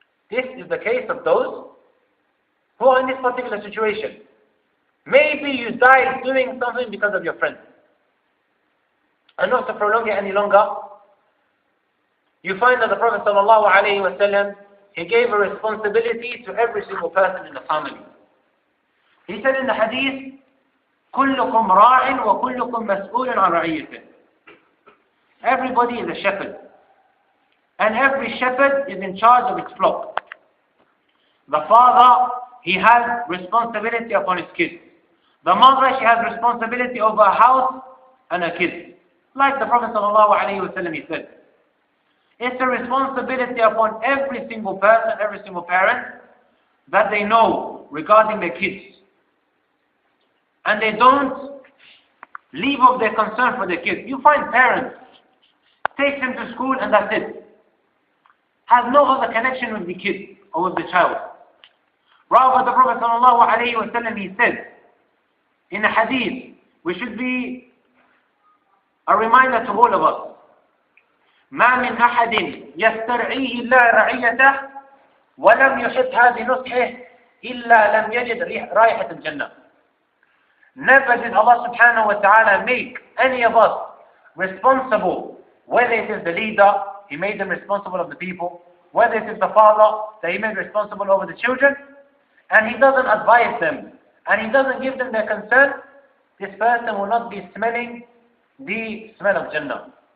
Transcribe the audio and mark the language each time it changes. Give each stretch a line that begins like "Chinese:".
English: This is the case of those who are in this particular situation. Maybe you died doing something because of your friend. And not to prolong it any longer, you find that the Prophet ﷺ, he gave a responsibility to every single person in the family.
Arabic: He said in the hadith, كُلُّكُمْ رَاعٍ وَكُلُّكُمْ مَسْئُولٌ عَنْ رَعِيَّتِهِ.
English: Everybody is a shepherd. And every shepherd is in charge of its flock. The father, he has responsibility upon his kids. The mother, she has responsibility over a house and her kids. Like the Prophet ﷺ, he said. It's a responsibility upon every single person, every single parent, that they know regarding their kids. And they don't leave off their concern for their kids. You find parents, take them to school and that's it. Has no other connection with the kid or with the child. Rather, the Prophet ﷺ, he said, in a hadith, we should be a reminder to all of us.
Arabic: ما من أحد يسترعيه الله رعيته ولم يحطها بنصحه إلا لم يجد رائحة الجنة.
English: Never did Allah subhanahu wa ta'ala make any of us responsible, whether it is the leader, He made them responsible of the people, whether it is the father, that He made responsible over the children, and He doesn't advise them, and He doesn't give them their concern, this person will not be smelling the smell of Jannah.